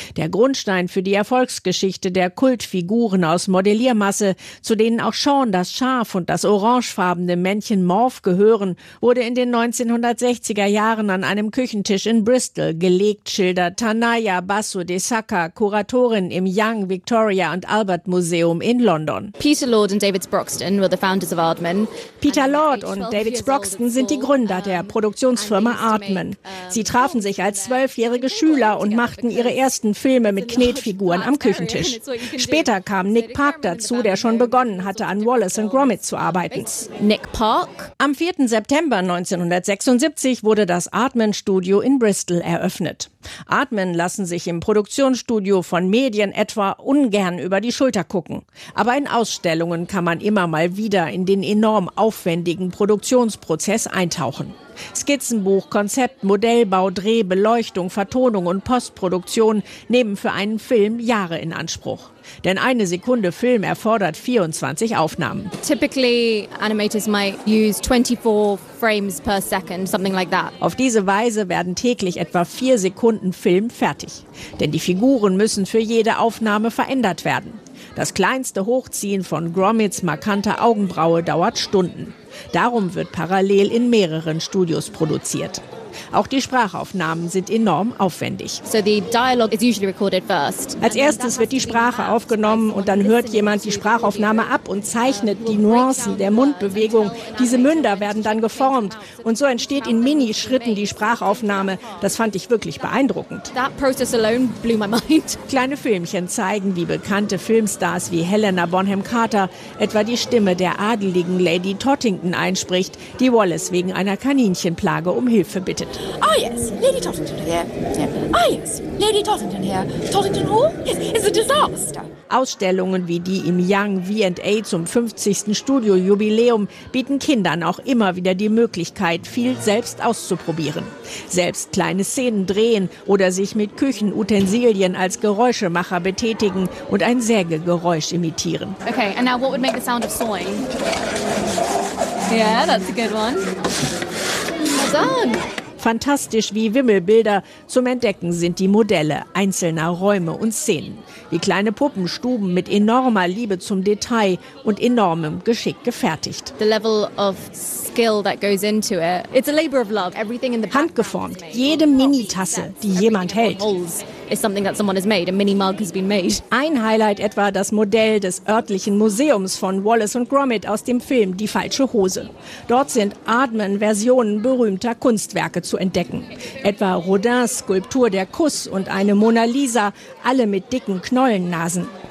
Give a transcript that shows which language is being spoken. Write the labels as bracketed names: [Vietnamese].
[German] Der Grundstein für die Erfolgsgeschichte der Kultfiguren aus Modelliermasse, zu denen auch Shaun das Schaf und das orangefarbene Männchen Morph gehören, wurde in den 1960er Jahren an einem Küchentisch in Bristol gelegt, schildert Tanaya Basu de Saka, Kuratorin im Young Victoria and Albert Museum in London. [English] Peter Lord [German] und [English] David Sproxton were the founders of Aardman. [German] Peter Lord und David Sproxton sind die Gründer der Produktionsfirma Aardman. Sie trafen sich als 12-jährige Schüler und machten ihre ersten Filme mit Knetfiguren am Küchentisch. Später kam Nick Park dazu, der schon begonnen hatte, an Wallace und Gromit zu arbeiten. Nick Park? Am 4. September 1976 wurde das Aardman-Studio in Bristol eröffnet. Aardman lassen sich im Produktionsstudio von Medien etwa ungern über die Schulter gucken. Aber in Ausstellungen kann man immer mal wieder in den enorm aufwendigen Produktionsprozess eintauchen. Skizzenbuch, Konzept, Modellbau, Dreh, Beleuchtung, Vertonung und Postproduktion nehmen für einen Film Jahre in Anspruch. Denn eine Sekunde Film erfordert 24 Aufnahmen. [English] Typically, animators might use 24 frames per second, something like that. [German] Auf diese Weise werden täglich etwa 4 Sekunden Film fertig. Denn die Figuren müssen für jede Aufnahme verändert werden. Das kleinste Hochziehen von Gromits markanter Augenbraue dauert Stunden. Darum wird parallel in mehreren Studios produziert. Auch die Sprachaufnahmen sind enorm aufwendig. [English] So the dialogue is usually recorded first. [German] Als erstes wird die Sprache aufgenommen und dann hört jemand die Sprachaufnahme ab und zeichnet die Nuancen der Mundbewegung. Diese Münder werden dann geformt und so entsteht in Minischritten die Sprachaufnahme. Das fand ich wirklich beeindruckend. [English] That process alone blew my mind. [German] Kleine Filmchen zeigen, wie bekannte Filmstars wie Helena Bonham Carter etwa die Stimme der adeligen Lady Tottington einspricht, die Wallace wegen einer Kaninchenplage um Hilfe bittet. [English] Ah, yes, Lady Tottington here. Yeah. Ah, yes, Lady Tottington here. Tottington Hall? Yes, it's a disaster. [German] Ausstellungen wie die im Young V&A zum 50. Studiojubiläum bieten Kindern auch immer wieder die Möglichkeit, viel selbst auszuprobieren. Selbst kleine Szenen drehen oder sich mit Küchenutensilien als Geräuschemacher betätigen und ein Sägegeräusch imitieren. [English] Okay, and now what would make the sound of sawing? Yeah, that's a good one. [German] Fantastisch wie Wimmelbilder, zum Entdecken sind die Modelle einzelner Räume und Szenen. Wie kleine Puppenstuben mit enormer Liebe zum Detail und enormem Geschick gefertigt. [English] The level of skill that goes into it. It's a labor of love. Everything in the [German] handgeformt, jede Mini-Tasse, die jemand hält. [English] Is something that someone has made. A mini mug has been made. [German] Ein Highlight etwa das Modell des örtlichen Museums von Wallace und Gromit aus dem Film Die falsche Hose. Dort sind Aardman-Versionen berühmter Kunstwerke zu entdecken. Etwa Rodins Skulptur Der Kuss und eine Mona Lisa, alle mit dicken Knollennasen.